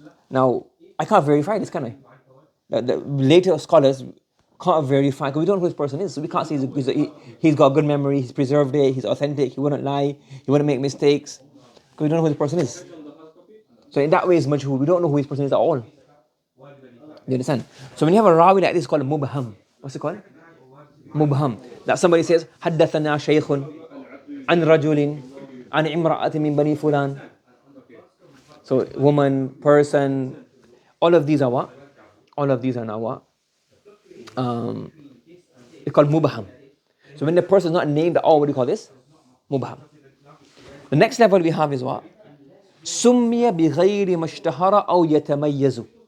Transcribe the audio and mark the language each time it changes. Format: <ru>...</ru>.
<en>Now, I can't verify this, can I? The later scholars can't verify, because we don't know who this person is, so we can't say he's got a good memory, he's preserved it, he's authentic, he wouldn't lie, he wouldn't make mistakes, because we don't know who this person is. So in that way, it's majhul. We don't know who this person is at all. You understand? So when you have a rawi like this, it's called a mubham. What's it called? Mubham. That somebody says,</en> <ar>حدثنا شيخ عن رجل عن امرأة من بني فلان.</ar> <en>So woman, person, all of these are what? All of these are now what? It's called mubham. So when the person is not named at all, what do you call this? Mubham. The next level we have is what?</en> <ar>سمي بغير ما اشتهر أو يتميز.</ar>